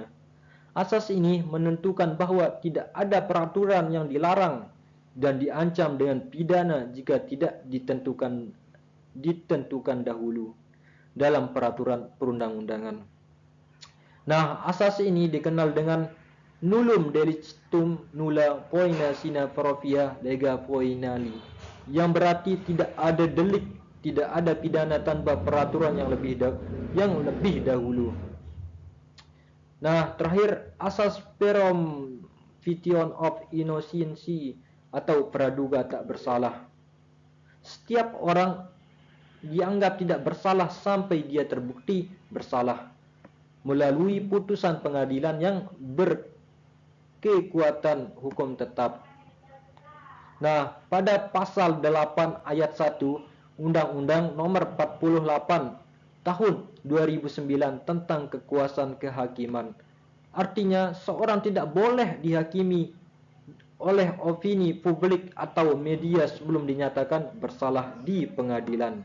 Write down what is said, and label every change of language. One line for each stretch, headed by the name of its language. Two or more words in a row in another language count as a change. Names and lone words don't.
Indonesian: Asas ini menentukan bahwa tidak ada peraturan yang dilarang dan diancam dengan pidana jika tidak ditentukan dahulu dalam peraturan perundang-undangan. Nah, asas ini dikenal dengan
Latin: nullum delictum nulla poena sine propria lega poenali,
Indonesian: yang berarti tidak ada delik, tidak ada pidana tanpa peraturan yang lebih dahulu. Nah, terakhir asas
English: presumption of innocence
Indonesian: atau praduga tak bersalah. Setiap orang dianggap tidak bersalah sampai dia terbukti bersalah melalui putusan pengadilan yang berkekuatan hukum tetap. Nah, pada pasal 8 ayat 1 Undang-Undang Nomor 48 Tahun 2009 tentang kekuasaan kehakiman, artinya seorang tidak boleh dihakimi oleh opini publik atau media sebelum dinyatakan bersalah di pengadilan.